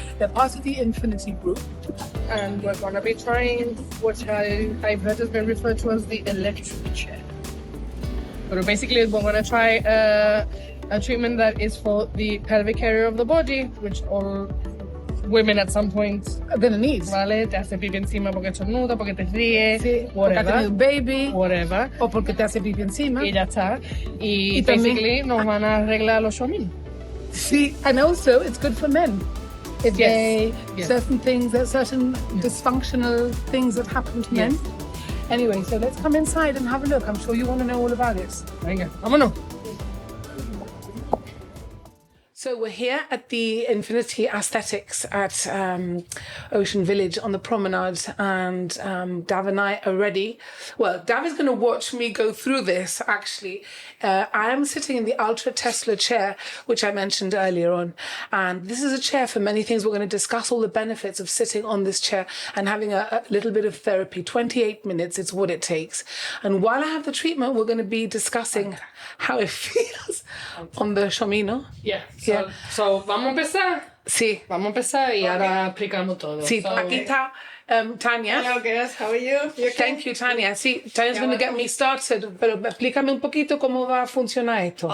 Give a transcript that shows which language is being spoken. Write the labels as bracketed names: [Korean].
[English] They're part of the Infinity Group. And we're going to be trying what I've heard has been referred to as the electric chair. But basically, we're going to try a treatment that is for the pelvic area of the body, which all women at some point are going to need. [Spanish] Vale, te hace pipi encima porque estornuda, porque te ríe, Sí, porque ha tenido un baby, [English] whatever. [Spanish] O porque te hace pipi encima. Y ya está. Y también, basically nos van a arreglar los showmen. [English] Sí, and also it's good for men. If certain dysfunctional things that happen to men. Anyway, so let's come inside and have a look. I'm sure you want to know all about it. [Spanish] Venga, vámonos. [English] So we're here at the Infinity Asthetics at Ocean Village on the promenade, and Dav and I are ready. Well, Dav is going to watch me go through this, actually. I am sitting in the Ultra Tesla chair, which I mentioned earlier on. And this is a chair for many things. We're going to discuss all the benefits of sitting on this chair and having a little bit of therapy. 28 minutes, it's what it takes. And while I have the treatment, we're going to be discussing how it feels on the shomino. [Spanish] So, vamos a empezar. Sí. Vamos a empezar y ahora explicamos todo. Sí, aquí está Tanya. [English] Hello, guys. How are you? You okay? Thank you, Tanya. [Spanish] Sí, [English] Tanya's going to get me started, [Spanish] pero explícame un poquito cómo va a funcionar esto.